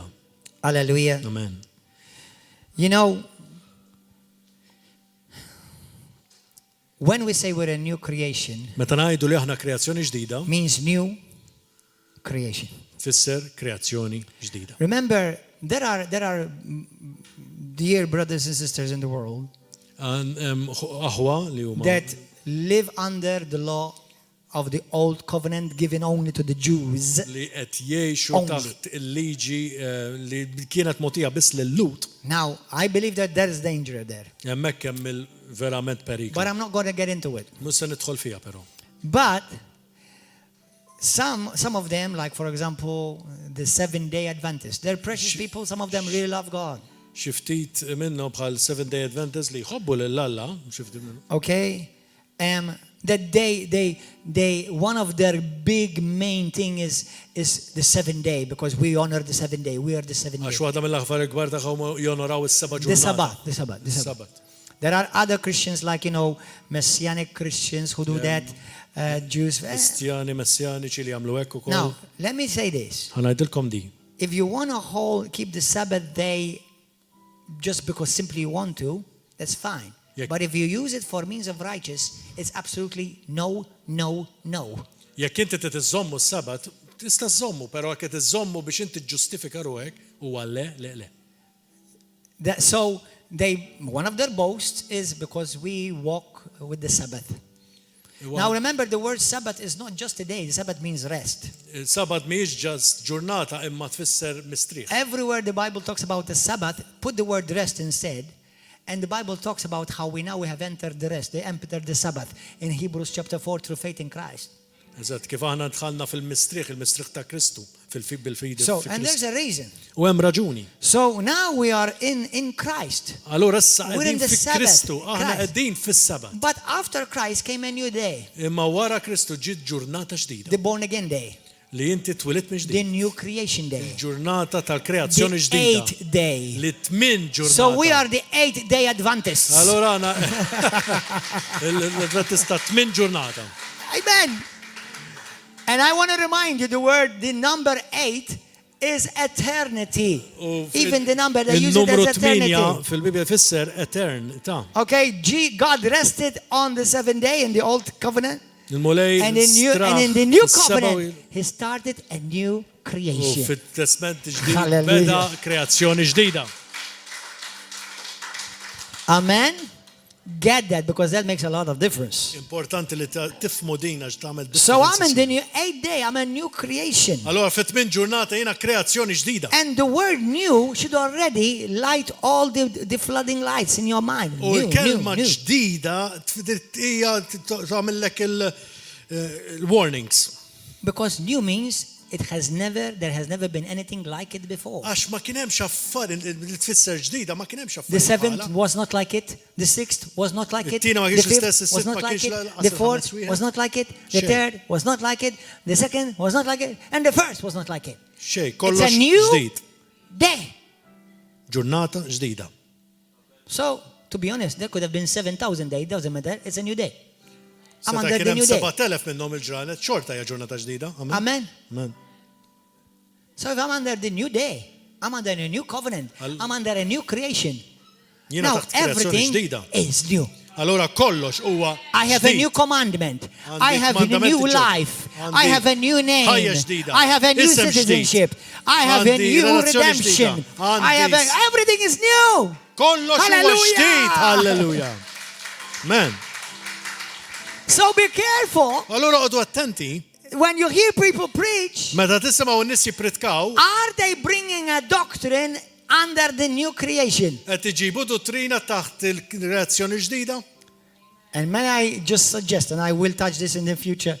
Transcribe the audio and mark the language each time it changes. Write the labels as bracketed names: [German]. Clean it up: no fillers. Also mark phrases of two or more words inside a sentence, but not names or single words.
[English] Hallelujah. Amen. You know, when we say we're a new creation, [Maltese] Meta ngħidu li aħna kreazzjoni ġdida, [English] means new creation. [Maltese] tfisser kreazzjoni ġdida. [English] Remember, there are dear brothers and sisters in the world [Maltese] Aħwa li huma [English] that live under the law of the old covenant given only to the Jews. [Maltese] li qed jgħixu taħt il-liġi li kienet mogħtija biss lil-Lut. [English] Now, I believe that there is danger there. [Maltese] Hemmhekk hemm verament periklu. [English] But I'm not going to get into it. [Maltese] Mhux se nidħol fiha però. [English] But some of them, like for example, the 7-day Adventists, they're precious people. Some of them really love God. [Maltese] Xi ftit minnhom bħal [English] 7-day Adventists [Maltese] li jħobbu lil-Alla, xi ftit minnhom. [English] Okay? That they one of their big main thing is the 7-day, because we honor the 7-day. We are the 7-day. [Maltese] Għax waħda mill-aħbar kbar tagħhom jonoraw is-seba' ġurnata. [English] The Sabbath. There are other Christians like, Messianic Christians who do that. Jews. [Maltese] Kristjani, Messjaniċi li jagħmlu hekk ukoll. [English] Now, let me say this. [Maltese] Ħanajdilkom di. [English] If you want to keep the Sabbath day just because simply you want to, that's fine. But if you use it for means of righteous, it's absolutely no. [Maltese] Jekk inti trid iżommu s-Sabat, tista' żommu, però jekk qed iżommu biex inti ġġustifika ruhek huwa le. [English] So one of their boasts is because we walk with the Sabbath. Now remember, the word Sabbath is not just a day. The Sabbath means rest. [Maltese] Sabat mhijiex ġast ġurnata imma tfisser mistrieħ. [English] Everywhere the Bible talks about the Sabbath, put the word rest instead. And the Bible talks about how we have entered the rest. They entered the Sabbath in Hebrews chapter 4 through faith in Christ. [Maltese] Eżatt, kif aħna dħalna fil-mistrieħ, il-mistrieħ ta' Kristu, bil-fidi. [English] So, and there's a reason. [Maltese] U hemm raġuni. [English] So now we are in Christ. [Maltese] Allura issa [English] We're in [Maltese] qegħdin [English] the [Maltese] fi-Kristu, [English] Sabbath. [Maltese] aħna qegħdin fis-Sabat. [English] But after Christ came a new day. [Maltese] Imma wara Kristu ġiet ġurnata ġdida. [English] The born again day. [Maltese] Li inti twilit minn [English] The [Maltese] ġdid. [English] new creation day. [Maltese] Ġurnata tal-kreazzjoni [English] The [Maltese] ġdida. [English] 8th day. [Maltese] Li tmien ġurnata. [English] So we are the 8th day Adventists. [Maltese] Allora għana l-Adventista tmien ġurnata. [English] Amen. And I want to remind you, the number 8 is eternity. Even the number they use it as eternity. [Maltese] Il-numru 8 fil-Bibja fisser eternità. [English] Okay, God rested on the 7th day in the old covenant. [Maltese] Il-mulej [English] And in the new covenant, he started a new creation. [Maltese] fit-testament ġdid [English] Hallelujah. [Maltese] beda kreazzjoni ġdida. [English] Amen. Get that, because that makes a lot of difference. [Maltese] Importanti li tifmu din għax tagħmel [English] So I'm in the new 8th day. I'm a new creation. [Maltese] Allora fit-tmien ġurnata jiena kreazzjoni ġdida. [English] And the word new should already light all the flooding lights in your mind. [Maltese] U l-kelma [English] New. [Maltese] ġdida hija tagħmellek il-warnings. [English] Because new means there has never been anything like it before. [Maltese] Għax ma kien hemm xaffar li tfisser ġdida, ma kien hemm xaffar. [English] The 7th was not like it. The 6th was not like it. [Maltese] It-tiena ma [English] The [Maltese] kienx [English] 5th [Maltese] l-istess, [English] was [Maltese] is-sitt [English] not [Maltese] ma [English] like [Maltese] kienx [English] it. [Maltese] l-qasam [English] The [Maltese] ħames [English] 4th [Maltese] wieħed. [English] was not like it. The [Maltese] Xejn. [English] 3rd was not like it. The 2nd was not like it. And the 1st was not like it. [Maltese] Xej, [English] It's [Maltese] kollox [English] a new [Maltese] ġdid. [English] day. [Maltese] Ġurnata ġdida. [English] So, to be honest, there could have been 7,000 days. It doesn't matter. It's a new day. I'm [Maltese] Seta' [English] under [Maltese] kien [English] the [Maltese] hemm [English] new day. [Maltese] 7,000 minnhom il-ġranet, xorta hija ġurnata ġdida. [English] Amen. Amen. So if I'm under the new day, I'm under a new covenant. I'm under a new creation. [Maltese] Jiena [English] Now [Maltese] taħt kreazzjoni [English] everything [Maltese] ġdida. [English] is new. [Maltese] Allora kollox huwa [English] I have a [Maltese] ġdid. [English] new commandment. [Maltese] Għandi [English] I have a [Maltese] mandamenti [English] new [Maltese] ġodda. [English] life. [Maltese] Għandi [English] I have a new name. [Maltese] ħajja ġdida. [English] I have a new [Maltese] Isem ġdid. [English] citizenship. I have a [Maltese] Għandi [English] new [Maltese] relazzjoni [English] redemption. [Maltese] ġdida. [English] I have [Maltese] Għandi [English] everything is new. [Maltese] Kollox huwa [English] Hallelujah. [Maltese] ġdid. Halleluja. Amen. [English] So be careful [Maltese] Allora qogħdu attenti, [English] when you hear people preach. [Maltese] meta tisimgħu n-nies jippritkaw, [English] Are they bringing a doctrine under the new creation? [Maltese] qed iġibu dottrina taħt il-kreazzjoni ġdida? [English] And may I just suggest, and I will touch this in the future,